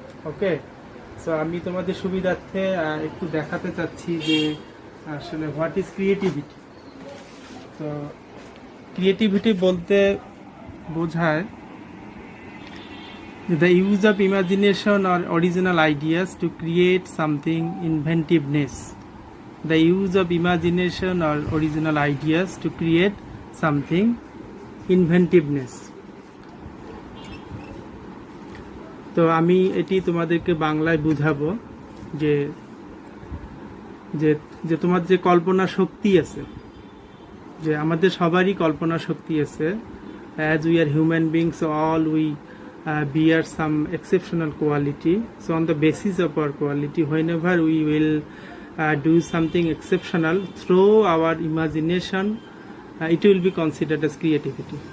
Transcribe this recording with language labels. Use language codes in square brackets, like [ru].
[bn] ওকে, so আমি তোমাদের সুবিধার্থে একটু দেখাতে চাচ্ছি যে আসলে [en] What is creativity. [bn] তো ক্রিয়েটিভিটি বলতে বোঝায় [en] the use of imagination or original ideas to create something inventiveness. The use of imagination or original ideas to create something inventiveness. [bn] তো আমি এটি তোমাদেরকে বাংলায় বুঝাবো যে যে যে তোমার যে কল্পনা শক্তি আছে, যে আমাদের সবারই কল্পনা শক্তি আছে। [en] as we are human beings, so all we bear some exceptional quality. So on the basis of our quality, whenever we will do something exceptional through our imagination, it will be considered as creativity.